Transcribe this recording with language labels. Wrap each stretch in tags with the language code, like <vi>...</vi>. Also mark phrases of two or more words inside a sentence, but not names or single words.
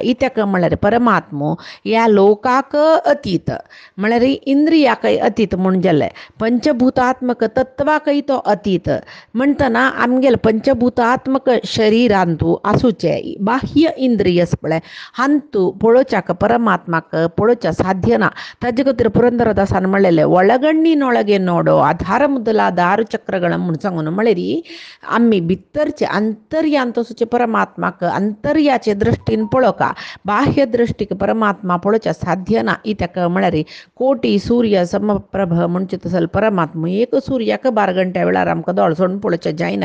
<kok>इत्याक म्हळ्यार परमात्मो ह्या लोकाक अतीत म्हळ्यार इंद्रियाकय अतीत म्हूण जालें. पंचभूतात्मक तत्वाकय तो अतीत म्हणटना आमगेले पंचभूतात्मक शरीरांतू आसूचे बाह्य इंद्रियस पळय हांतू पळोवच्याक परमात्माक पळोवच्या साध्य ना. ताजे खातीर पुरंदरदासान म्हणलेलें</kok> <kn>ಒಳಗಣ್ಣಿನೊಳಗೆ ನೋಡೋ ಆಧಾರ ಮೊದಲಾದ 6 ಚಕ್ರಗಳ</kn> <kok>म्हणून म्हळ्यार आम्ही भितरचे अंतर्यांत असोचे परमात्माक अंतर्याचे दृश्टीन पळोवका बाह्य दृश्टीक परमात्मा पळोवच्या साध्य ना. इत्याक म्हळ्यार</kok> <sa>कोटी सूर्य समप्रभ</sa> <kok>म्हणचे तसल परमात्मा एक सूर्याक 12 घंट्या वेळार आमकां दोळसोन पळोवचें जायना.</kok>